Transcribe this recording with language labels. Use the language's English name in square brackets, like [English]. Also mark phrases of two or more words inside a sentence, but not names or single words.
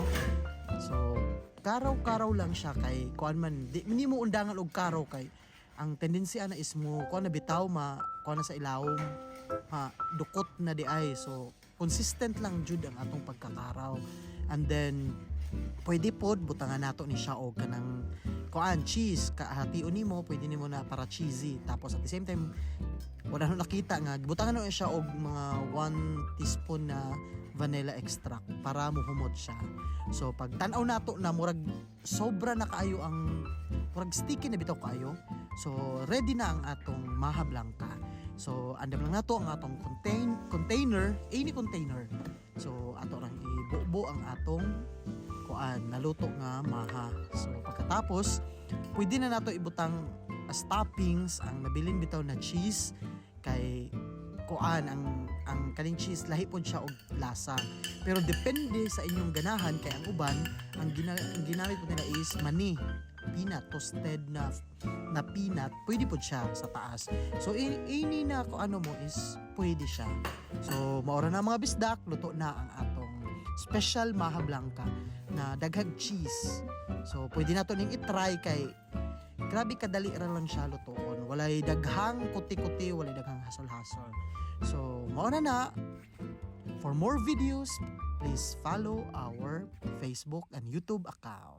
[Cebuano] So karaw-karaw lang siya kay kuan man di mo undangan og karaw kay ang tendency ana is mo kuan na bitaw kuan na sa ilawom dukot na di ay. So consistent lang jud ang atong pagkakaraw. [English] And then [Cebuano] pwede pod butangan nato ni siya og kanang kuan cheese kahation nimo, pwede nimo na para cheesy. Tapos [English] at the same time [Cebuano] wala na nakita nga butangan na siya og mga 1 teaspoon na [English] vanilla extract [Cebuano] para muhumot siya. So pag tan-aw nato na murag sobra na kaayo ang murag sticky na bitaw kaayo. So ready na ang atong Maha Blanca. So andam lang nato ang atong container, [English] any container. [Cebuano] So ato lang ibubo ang atong kuan naluto nga maha. So pagkatapos pwede na nato ibutang [English] as toppings [Cebuano] ang nabilin bitaw na cheese kay kuan ang kaning cheese lahi pod siya og lasa. Pero depende sa inyong ganahan kay ang uban ang ginamit po nila is mani, peanut, toasted na peanut, pwede po siya sa taas. So ini na kung ano mo is pwede siya. So maura na mga bisdak, luto na ang atong special Maha Blanca na daghang cheese. So pwede na to ning i-try kay grabe kadali ra lang siya lutoon. Walay daghang kuti-kuti, walay daghang hasol-hasol. So maura na. [English] For more videos, please follow our Facebook and YouTube account.